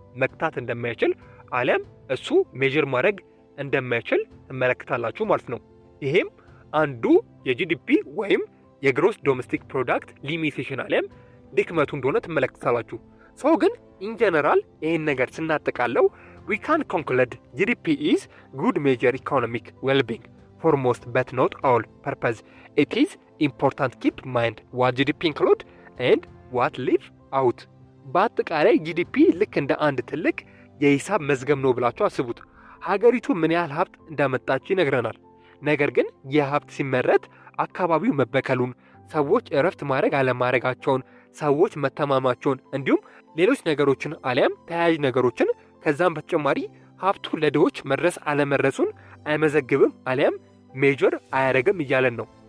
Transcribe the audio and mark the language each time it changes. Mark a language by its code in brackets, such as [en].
[am] መቅጣት እንደማይችል አለም እሱ ሜጀር ማድረግ እንደማይችል ትመለከታላችሁ ማለት ነው። ይሄም አንዱ የጂዲፒ ወይም የግሮስ ዶሜስቲክ ፕሮዳክት ሊሚቴሽን አለም ድክመቱ እንደሆነ ትመለከታላችሁ። ሰው ግን ኢን ጀነራል ይሄን ነገር ስናጠቃለው [en] we can conclude GDP is good major economic well-being for most but not all purpose. It is important keep mind what GDP include and what leave out. [am] በአጠቃላይ ጂዲፒ ልክ እንደ አንድ ትልቅ የሂሳብ መዝገብ ነው ብላችሁ አስቡት። ሀገሪቱ ምን ያህል ሀብት እንዳመጣች ይነግረናል። ነገር ግን የሀብት ሲመረት አካባቢው መበከሉን፣ ሰዎች እረፍት ማድረግ አለማድረጋቸውን፣ ሰዎች መተማማቸውን እንዲሁም ሌሎች ነገሮችን አሊያም ተያያዥ ነገሮችን ከዛም በተጨማሪ ሀብቱ ለድሆች መድረስ አለመድረሱን አይመዘግብም አሊያም ሜጀር አያደርግም እያለን ነው።